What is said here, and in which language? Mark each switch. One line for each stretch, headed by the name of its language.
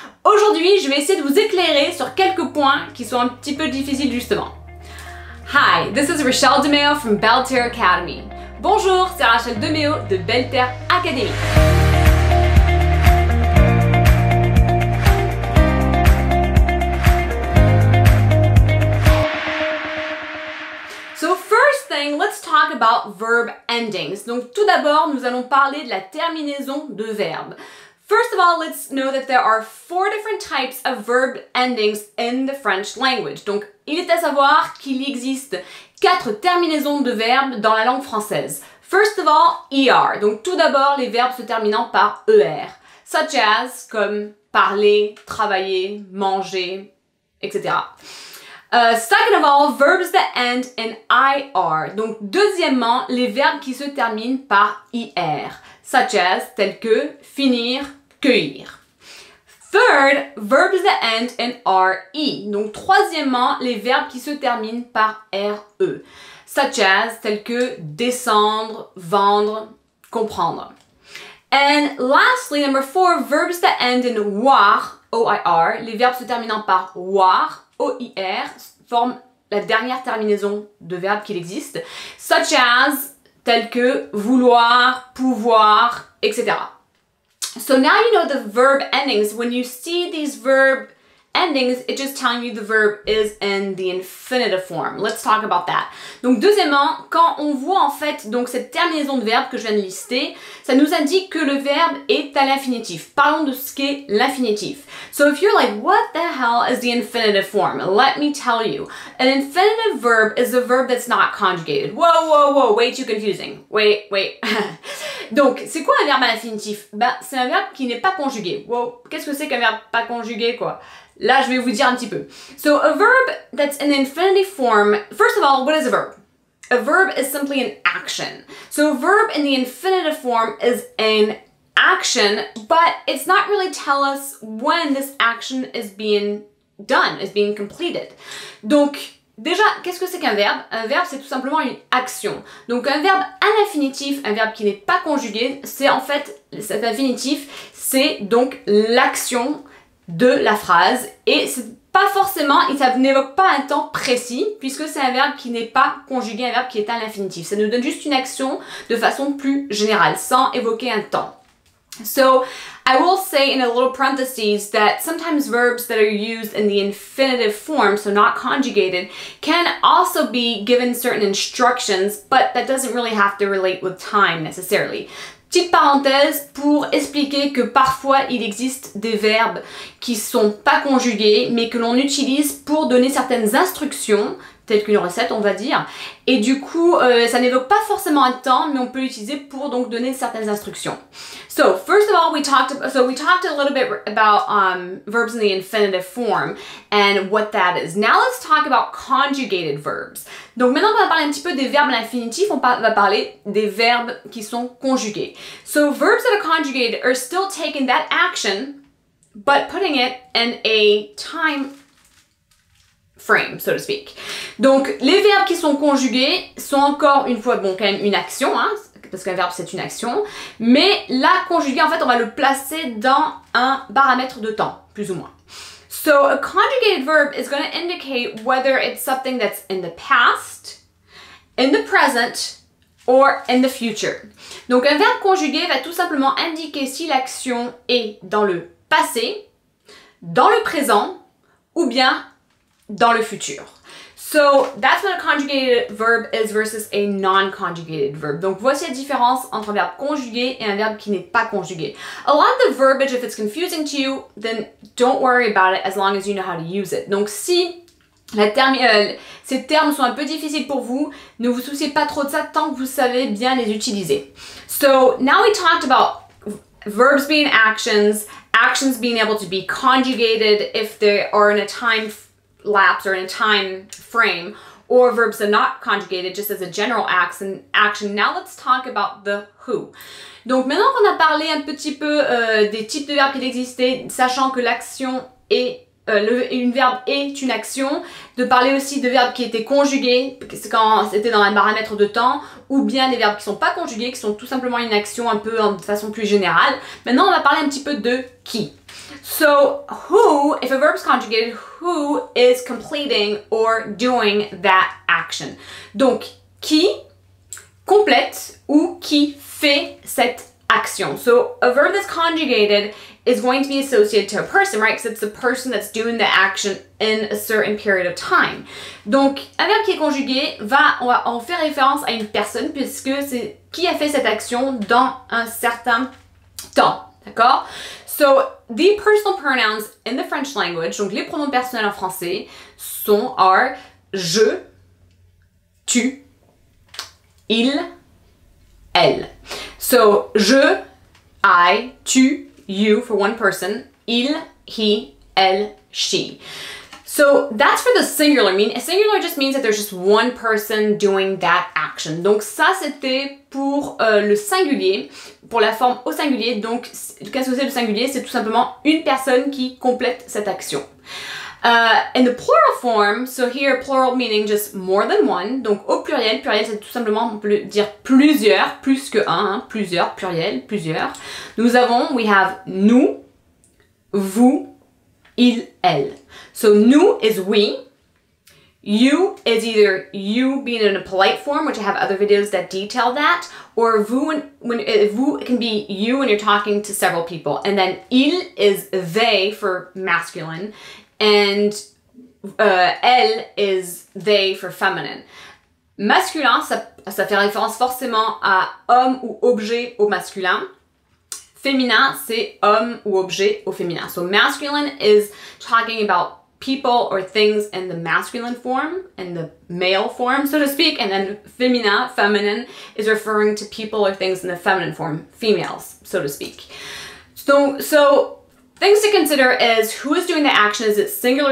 French: Aujourd'hui, je vais essayer de vous éclairer sur quelques points qui sont un petit peu difficiles justement.
English: Hi, this is Rachelle DeMeo from Belle Terre Academy.
French: Bonjour, c'est Rachelle DeMeo de Belle Terre Academy.
English: So first thing, let's talk about verb endings.
French: Donc tout d'abord, nous allons parler de la terminaison de verbes.
English: First of all, let's know that there are 4 different types of verb endings in the French language.
French: Donc, il est à savoir qu'il existe 4 terminaisons de verbes dans la langue française.
English: First of all,
French: ER. Donc, tout d'abord, les verbes se terminant par ER.
English: Such as,
French: comme parler, travailler, manger, etc.
English: Second of all, verbs that end in IR.
French: Donc, deuxièmement, les verbes qui se terminent par IR.
English: Such as,
French: tels que finir, cueillir.
English: Third, verbs that end in RE.
French: Donc, troisièmement, les verbes qui se terminent par RE.
English: Such as,
French: tels que descendre, vendre, comprendre.
English: And lastly, number 4, verbs that end in OIR, O-I-R.
French: Les verbes se terminant par OIR, O-I-R, forment la dernière terminaison de verbe qu'il existe.
English: Such as,
French: tels que vouloir, pouvoir, etc.
English: So now you know the verb endings. When you see these verb endings, it's just telling you the verb is in the infinitive form. Let's talk about that.
French: Donc deuxièmement, quand on voit en fait donc cette terminaison de verbe que je viens de lister, ça nous indique que le verbe est à l'infinitif. Parlons de ce qu'est l'infinitif.
English: So if you're like, what the hell is the infinitive form? Let me tell you. An infinitive verb is a verb that's not conjugated. Whoa, whoa, whoa, way too confusing. Wait.
French: Donc, c'est quoi un verbe à l'infinitif? C'est un verbe qui n'est pas conjugué. Wow, qu'est-ce que c'est qu'un verbe pas conjugué, quoi? Là, je vais vous dire un petit peu.
English: So, a verb that's in the infinitive form, first of all, what is a verb? A verb is simply an action. So, a verb in the infinitive form is an action, but it's not really tell us when this action is being done, is being completed.
French: Donc, déjà, qu'est-ce que c'est qu'un verbe? Un verbe, c'est tout simplement une action. Donc, un verbe à l'infinitif, un verbe qui n'est pas conjugué, c'est en fait, cet infinitif, c'est donc l'action de la phrase et c'est pas forcément, et ça n'évoque pas un temps précis puisque c'est un verbe qui n'est pas conjugué, un verbe qui est à l'infinitif. Ça nous donne juste une action de façon plus générale, sans évoquer un temps.
English: So, I will say in a little parentheses that sometimes verbs that are used in the infinitive form, so not conjugated, can also be given certain instructions, but that doesn't really have to relate with time necessarily.
French: Petite parenthèse pour expliquer que parfois il existe des verbes qui sont pas conjugués mais que l'on utilise pour donner certaines instructions, telles qu'une recette on va dire, et du coup ça n'évoque pas forcément un temps mais on peut l'utiliser pour donc donner certaines instructions.
English: So first of all we talked a little bit about verbs in the infinitive form and what that is. Now let's talk about conjugated verbs.
French: Donc maintenant on va parler un petit peu des verbes à l'infinitif, on va parler des verbes qui sont conjugués.
English: So verbs that are conjugated are still taking that action but putting it in a time frame, so to speak.
French: Donc, les verbes qui sont conjugués sont encore une fois, bon, quand même une action, hein, parce qu'un verbe c'est une action, mais la conjuguée, en fait, on va le placer dans un paramètre de temps, plus ou moins.
English: So, a conjugated verb is going to indicate whether it's something that's in the past, in the present, or in the future.
French: Donc, un verbe conjugué va tout simplement indiquer si l'action est dans le passé, dans le présent, ou bien dans le futur.
English: So, that's what a conjugated verb is versus a non-conjugated verb.
French: Donc, voici la différence entre un verbe conjugué et un verbe qui n'est pas conjugué.
English: A lot of the verbiage, if it's confusing to you, then don't worry about it as long as you know how to use it.
French: Donc, si ces termes sont un peu difficiles pour vous, ne vous souciez pas trop de ça tant que vous savez bien les utiliser.
English: So, now we talked about verbs being actions, actions being able to be conjugated if they are in a time lapse or in a time frame, or verbs that are not conjugated just as a general action. Now let's talk about the who.
French: Donc maintenant qu'on a parlé un petit peu des types de verbes qui existaient, sachant que l'action est une verbe est une action, de parler aussi de verbes qui étaient conjugués quand c'était dans un paramètre de temps, ou bien des verbes qui sont pas conjugués, qui sont tout simplement une action un peu de façon plus générale. Maintenant on va parler un petit peu de qui.
English: So who, if a verb is conjugated, who is completing or doing that action.
French: Donc qui complète ou qui fait cette action.
English: So a verb that's conjugated is going to be associated to a person, right? Because it's the person that's doing the action in a certain period of time.
French: Donc, un verbe qui est conjugué on fait référence à une personne puisque c'est qui a fait cette action dans un certain temps, d'accord?
English: So, the personal pronouns in the French language,
French: donc les pronoms personnels en français,
English: are je, tu, il, elle. So, je, I, tu, you for one person, il, he, elle, she. So that's for the singular. Singular just means that there's just one person doing that action.
French: Donc ça c'était pour le singulier, pour la forme au singulier. Donc qu'est-ce que c'est le singulier? C'est tout simplement une personne qui complète cette action.
English: In the plural form, so here plural meaning just more than one.
French: Donc au pluriel, c'est tout simplement, on peut dire plusieurs, plus que un, hein, plusieurs, pluriel, plusieurs.
English: We have nous, vous, il, elle. So nous is we. You is either you being in a polite form, which I have other videos that detail that, or vous, vous can be you when you're talking to several people. And then il is they for masculine. And elle is they for feminine.
French: Masculin, ça fait référence forcément à homme ou objet au masculin. Féminin, c'est homme ou objet au féminin.
English: So masculine is talking about people or things in the masculine form, in the male form, so to speak, and then feminine, is referring to people or things in the feminine form, females, so to speak. So things to consider is who is doing the action. Is it singular?